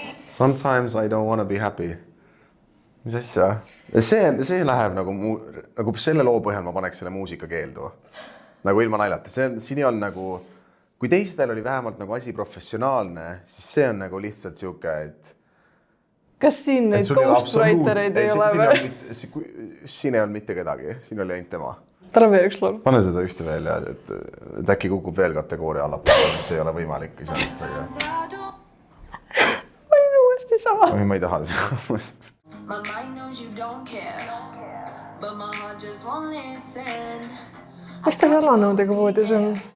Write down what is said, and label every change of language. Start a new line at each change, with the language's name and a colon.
English: Sometimes I don't wanna be happy.
Estonian: Mis asja? See läheb nagu selle loo põhjal ma paneks selle muusika keeldu. Nagu ilma naljata. Siin ei olnud nagu, kui teistel oli vähemalt nagu asi professionaalne, siis see on nagu lihtsalt siuke, et kas siin neid ghostwritereid ei ole või? Siin ei olnud mitte kedagi, siin oli ainult tema. Tal on veel üks laul. Pane seda ühte veel ja et äkki kukub veel kategooria allapoole, mis ei ole võimalik. Ma olin uuesti sama. Ma ei taha seda.
English: My mind knows you don't care, but my heart just won't listen.
Estonian: Miks ta jalanõudega voodis on?